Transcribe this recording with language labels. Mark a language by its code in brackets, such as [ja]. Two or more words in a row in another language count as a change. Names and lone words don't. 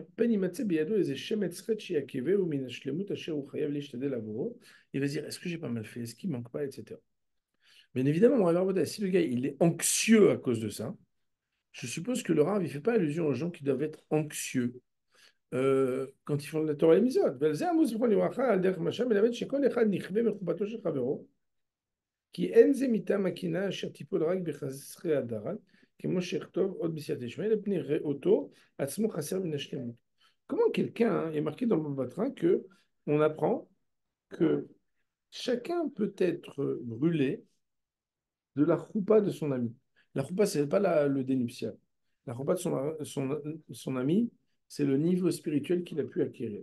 [fr] Il va se dire, est-ce que j'ai pas mal fait? Est-ce qu'il manque pas, etc. Bien évidemment, si le gars il est anxieux à cause de ça, je suppose que le Rav il fait pas allusion aux gens qui doivent être anxieux quand ils font la Torah et les Mitzvot. [he] כי אין זה מטעם הקנאה אשר תיפול רק בחסרי הדרת, כמו שיכתוב עוד בסייעתא דשמיא, לפני ראותו עצמו חסר מן השלמות. [fr] Comment quelqu'un, hein, il est marqué dans le Bava que on apprend que chacun peut être brûlé de la choupa de son ami. La choupa, ce n'est pas le dénuptial. La choupa de son ami, c'est le niveau spirituel qu'il a pu acquérir.